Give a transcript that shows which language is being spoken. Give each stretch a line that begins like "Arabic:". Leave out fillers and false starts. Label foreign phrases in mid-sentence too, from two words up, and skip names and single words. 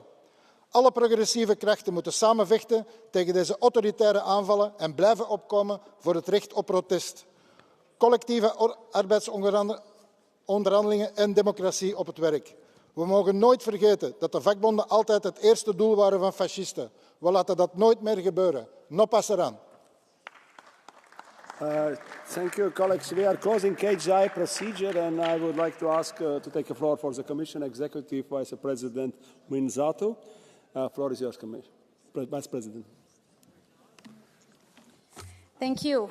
Dutch: Alle progressieve krachten moeten samen vechten tegen deze autoritaire aanvallen en blijven opkomen voor het recht op protest. Collectieve arbeidsonderhandelingen en democratie op het werk. We mogen nooit vergeten dat de vakbonden altijd het eerste doel waren van fascisten. We laten dat nooit meer gebeuren.
Spanish: No pasarán.
English: Thank you, colleagues. We are closing KHZI procedure, and I would like to ask to take the floor for the Commission Executive Vice President Minzato. Floor is yours, Vice President. Thank you.